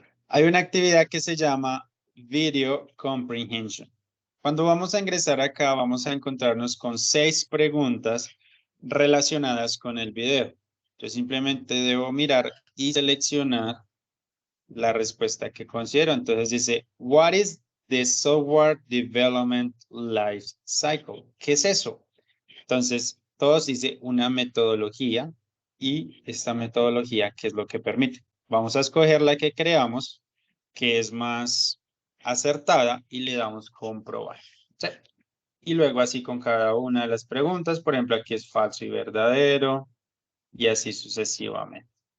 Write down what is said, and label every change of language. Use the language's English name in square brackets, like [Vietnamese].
[Spanish] Hay una actividad que se llama Video Comprehension. Cuando vamos a ingresar acá, vamos a encontrarnos con 6 preguntas relacionadas con el video. Yo simplemente debo mirar y seleccionar la respuesta que considero. Entonces dice, [English] what is the software development life cycle? [Spanish] ¿Qué es eso? Entonces, todos dice una metodología y esta metodología, ¿qué es lo que permite? Vamos a escoger la que creamos, que es más acertada y le damos comprobar. ¿Sí? Y luego así con cada una de las preguntas, por ejemplo, aquí es falso y verdadero y así sucesivamente.